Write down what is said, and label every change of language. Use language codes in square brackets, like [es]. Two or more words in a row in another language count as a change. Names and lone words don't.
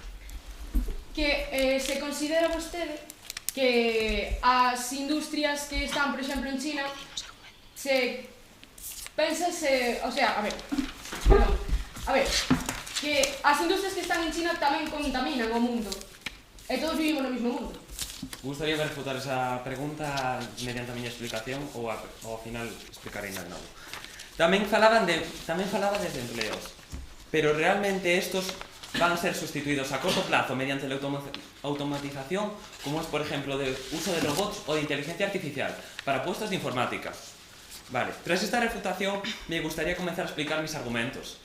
[gl] Que se considera vostede que as industrias que están, por exemplo, en China, que as industrias que están en China tamén contaminan o mundo. E todos vivimos no mesmo mundo. Gustaría refutar esa pregunta mediante a miña explicación ou ao final explicarei de novo. [es] Tamén falaba de empleos, pero realmente estos van a ser sustituidos a corto plazo mediante la automatización, como es, por ejemplo, el uso de robots o de inteligencia artificial para puestos de informática. Vale, tras esta refutación me gustaría comenzar a explicar mis argumentos.